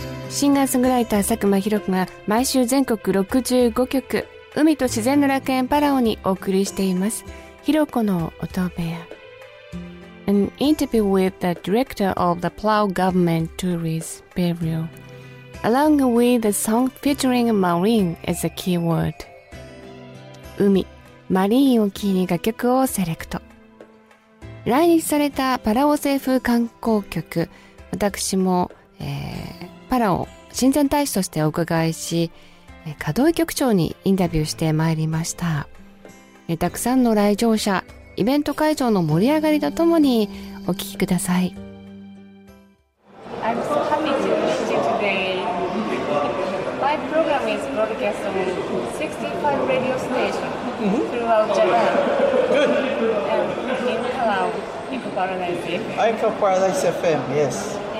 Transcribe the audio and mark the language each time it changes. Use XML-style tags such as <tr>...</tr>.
<ja>シンガーソングライター佐久間宏が毎週全国65曲海と自然の楽園パラオにお送りしています。ヒロコの音部屋。</ja> <en>An interview with the director of the Palau government tourist bureau, along with the song featuring marine as a keyword.</en> <ja>海、マリーンをキーに楽曲をセレクト。来日されたパラオ政府観光局、私も、パラオ親善大使としてお伺いし、可動局長にインタビューしてまいりました。たくさんの来場者、イベント会場の盛り上がりとともにお聞きください。</ja> <en>I'm so happy to meet you today. My program is broadcast on 65 radio stations throughout Japan. In Palau, Eco Paradise FM. Eco Paradise FM, yes.</en>